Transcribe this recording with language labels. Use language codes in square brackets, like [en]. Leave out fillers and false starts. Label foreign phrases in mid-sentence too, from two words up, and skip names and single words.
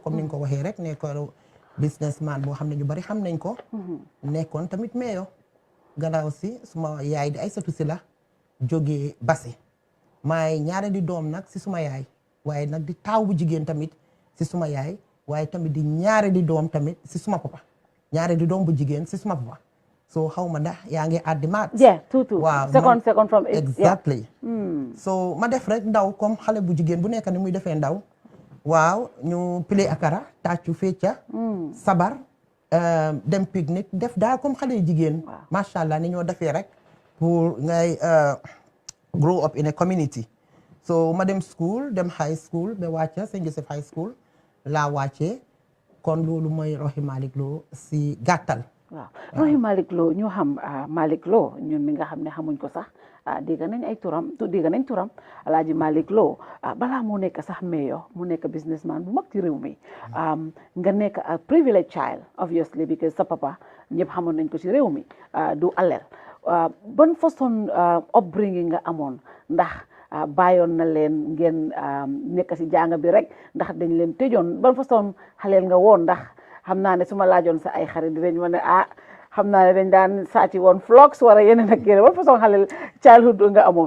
[wo] comme ni nga ko waxee rek nekkoon businessman boo xam ne ñu bari xam nañ ko nekkoon tamit meeyo gannaaw si suma yaay di Aysatu Si la jógee Basse maay ñaare di doom nag si suma yaay waaye nag di taaw bu jigéen tamit si suma yaay waaye tamit di ñaare di doom tamit si suma papa ñaare di doom bu jigéen si suma papa so xaw ma ndax yaa ngi addi maat waaw [en] second from [wo] exactly so ma def rek ndaw comme xale bu jigéen bu nekk ni muy defee ndaw waaw ñu play akara tàccu fecca sabar dem pique-nique def daal comme xale yu jigéen [ar] ما شاء الله [wo] ni ñoo defee rek pour ngay [en] grow up in a community [wo] so ma dem school dem [en] high school [wo] ba wàcca St. Joseph High School laa wàccee kon loolu mooy Rohey Malick Lowe si gàttal waaw Rohey Malick Lowe ñu xam Malick Lowe ñun mi nga xam ne xamuñ ko sax dégg nañ turam Alaaji Malick Lowe balaa moo nekk sax mayor mu nekk businessman bu mag ci réew mi nga nekk [en] a privileged child obviously [wo] because sa papa ñëpp xamoon nañ ko ci réew mi du alel ban façon upbringing nga amoon ndax bàyyoon na leen ngeen nekk ci jàng bi rek ndax dañ leen tëjoon ban façon xaleel nga woon ndax xam naa ne su ma laajoon sa ay xarit dinañ ma ne xam naa ne dañ daan saati woon vlogs wala yeneen ak yeneen ban façon xaleel childhood nga amoon